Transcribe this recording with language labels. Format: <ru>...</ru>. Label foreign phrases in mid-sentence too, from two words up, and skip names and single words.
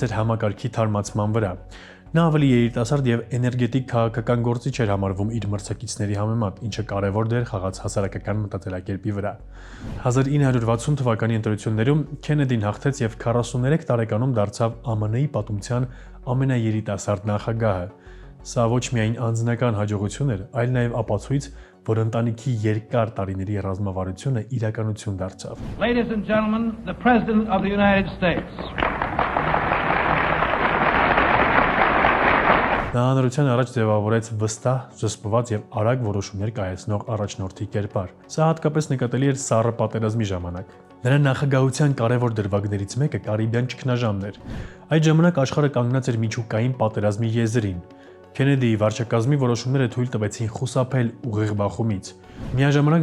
<hy>էր համակարգի թարմացման վրա։ Նա ավելի երիտասարդ եւ էներգետիկ քաղաքական գործիչ էր համարվում իր մրցակիցների համեմատ, ինչը կարևոր դեր խաղաց հասարակական մտածելակերպի վրա։ 1960 թվականի ընտրություններում Քենեդին հաղթեց եւ 43 տարեկանում դարձավ ԱՄՆ-ի պատմության ամենաերիտասարդ նախագահը։ Սա ոչ միայն անձնական հաջողություն էր, այլ նաեւ ապացույց, որ ընտանիքի երկար տարիների ռազմավարությունը իրականություն դարձավ։</hy> <en>Ladies and gentlemen, the President of the United States.</en> <hy>Նա հանրության առաջ ձևավորեց վստահ, զսպված եւ արագ որոշումներ կայացնող առաջնորդի կերպար։ Սա հատկապես նկատելի էր Սառը պատերազմի ժամանակ։ Նրա նախագահության կարևոր դրվագներից մեկը Կարիբյան ճգնաժամն էր։ Այդ ժամանակ աշխարհը կանգնած էր միջուկային պատերազմի եզրին։ Քենեդիի վարչակազմի որոշումները թույլ տվեցին խուսափել ուղիղ բախումից։ Միաժամանակ</hy>